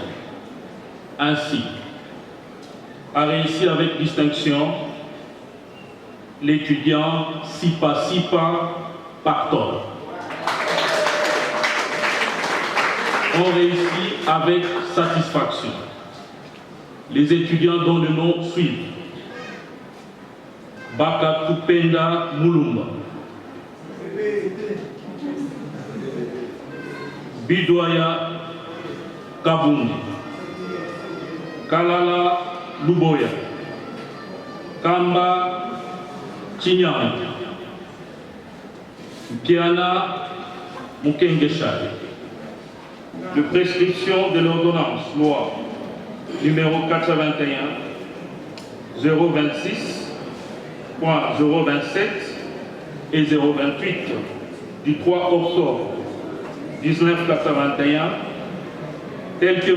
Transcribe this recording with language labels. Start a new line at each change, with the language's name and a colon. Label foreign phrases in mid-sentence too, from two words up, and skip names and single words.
French: Ainsi, a réussi avec distinction l'étudiant Sipa Pactol. On réussit avec satisfaction les étudiants dont le nom suit: Baka Kupenda Mulumba, Bidoya Kabundi, Kalala Luboya, Kamba Chinyang, Kiana Mukengeshari. De prescription de l'ordonnance loi numéro 421 026.027 et 028 du 3 octobre 1981, tel que